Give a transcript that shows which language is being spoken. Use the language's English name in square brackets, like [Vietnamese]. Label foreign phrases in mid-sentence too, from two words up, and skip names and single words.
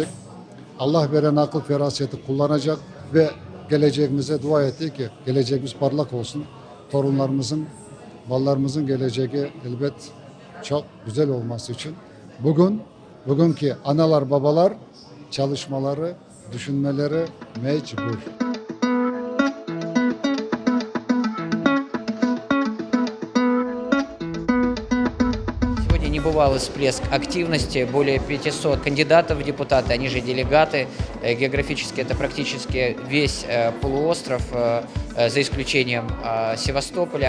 [Crimean Tatar] Allah veren akıl feraseti kullanacak ve geleceğimize dua ettik ki geleceğimiz parlak olsun. Torunlarımızın, ballarımızın geleceği elbet çok güzel olması için bugünkü analar babalar çalışmaları, düşünmeleri mecbur. [Russian] Сегодня небывалый всплеск активности, более 500 кандидатов в депутаты, они же делегаты. Географически это практически весь полуостров, за исключением Севастополя.